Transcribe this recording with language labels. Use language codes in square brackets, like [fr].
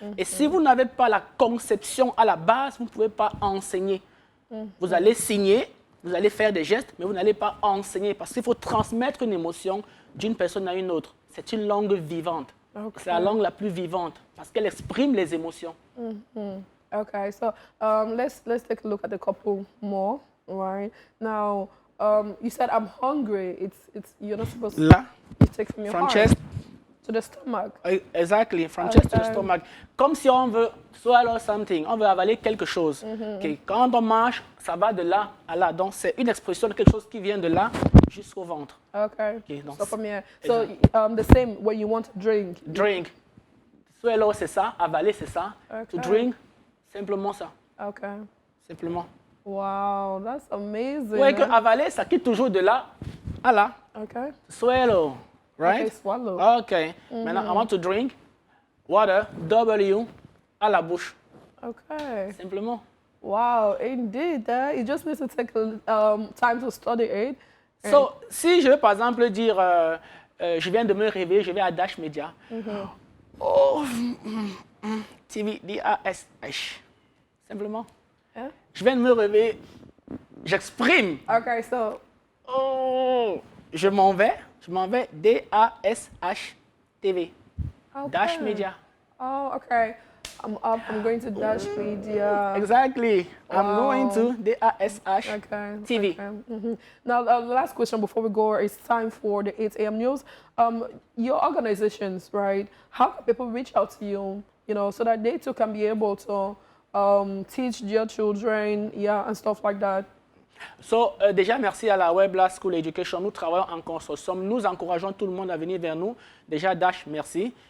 [fr] Et si vous n'avez pas la conception à la base, vous ne pouvez pas enseigner. Vous allez signer, vous allez faire des gestes, mais vous n'allez pas enseigner parce qu'il faut transmettre une émotion d'une personne à une autre. C'est une langue vivante. C'est la langue la plus vivante parce qu'elle exprime les émotions. [en] Okay, so let's take a look at a couple more, right? Now, you said I'm hungry. It's you're not supposed to. [fr] Là, [en] you take from your from heart chest to the stomach. Exactly, from chest to the stomach. [fr] Comme si on veut [en] swallow something, [fr] on veut avaler quelque chose. Okay. Quand on mange, ça va de là à là. Donc c'est une expression de quelque chose qui vient de là jusqu'au ventre. [en] Okay. [fr] Donc, [en] so from here. So the same when you want to drink. Drink. [fr] Swallow c'est ça, avaler c'est ça. [en] To drink, [fr] simplement ça. [en] Okay. [fr] Simplement. [en] Wow, that's amazing. [fr] Oui, que avaler, ça quitte toujours de là à là. [en] Okay. Swallow, right? Okay, swallow. Okay. [fr] Maintenant, [en] I want to drink water, W, [fr] à la bouche. [en] Okay. [fr] Simplement. [en] Wow, indeed. You just need to take time to study it. [fr] So, si je veux par exemple dire, je viens de me réveiller, je vais à Dash Media. Oh, TV, D-A-S-H. Simplement. [en] Yeah? [fr] Je viens de me réveiller, j'exprime. [en] Okay, so [fr] Oh, je m'en vais, D-A-S-H TV. Dash Media. [en] Oh, okay. I'm up. I'm going to Dash Media. Exactly. I'm going to D-A-S-H Okay. TV. Okay. Now, the last question before we go, it's time for the 8 a.m. news. Your organizations, right? How can people reach out to you, so that they too can be able to teach their children, and stuff like that? [fr] So, déjà, merci à la Webla School Education. Nous travaillons en consortium. Nous encourageons tout le monde à venir vers nous. Déjà, Dash, merci.